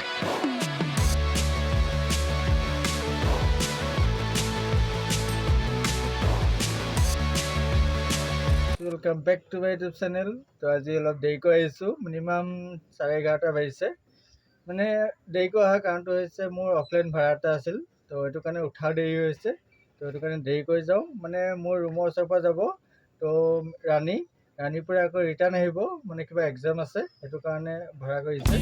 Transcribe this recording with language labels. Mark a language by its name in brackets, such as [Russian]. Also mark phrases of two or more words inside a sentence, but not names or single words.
[English] welcome back to my YouTube channel. [Hindi] तो आज अलग [Assamese] देरिকৈ আহিছোঁ, মিনিমাম 11:30 বাজিছে। মানে দেৰিকৈ অহাৰ কাৰণটো হৈছে মোৰ অফলাইন ভাড়া এটা আছিল, তো সেইটো কাৰণে উঠাও দেৰি হৈছে। তো সেইটো কাৰণে দেৰিকৈ যাওঁ, মানে মোৰ ৰুমৰ ওচৰৰ পৰা যাব তো ৰাণীৰ পৰা আকৌ ৰিটাৰ্ণ আহিব, মানে কিবা এক্সাম আছে, সেইটো কাৰণে ভাড়া কৰিছে।